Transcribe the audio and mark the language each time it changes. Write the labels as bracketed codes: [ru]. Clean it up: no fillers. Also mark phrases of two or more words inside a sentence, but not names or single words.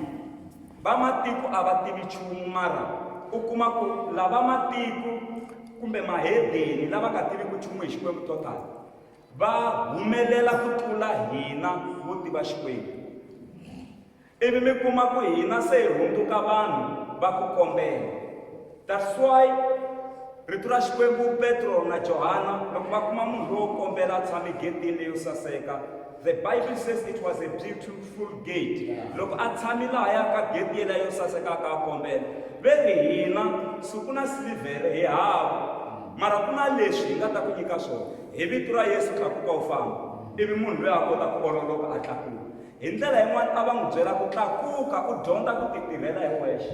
[ts] Va matiko a va tivi nchumu mara u kuma ku lava matiko kumbe mahedeni lava nga tiviki nchumu hi Xikwembu to tala va humelela ku tlula hina vo tiva Xikwembu. ivi mi kuma ku hina se hi hundzuka vanhu va ku kombela. [en] That's why [ts] rito ra Xikwembu Petro na Johana loko va kuma munhu lowo kombela a tshame getini leyo saseka, [en] the Bible says it was a beautiful gate. [ts] Loko a tshame lahaya ka gate yela yo saseka ka kombela, ve ri hina suku na silivhere hi hava, mara ku na leswi hi nga ta ku nyika swona hi vito ra Yesu tlakuka u famba, ivi munhu loyi a kota ku ololoka a tlakuka. Hi ndlela yin'wana a va n'wi byela ku tlakuka u dyondza ku ti tirhela hi wexe.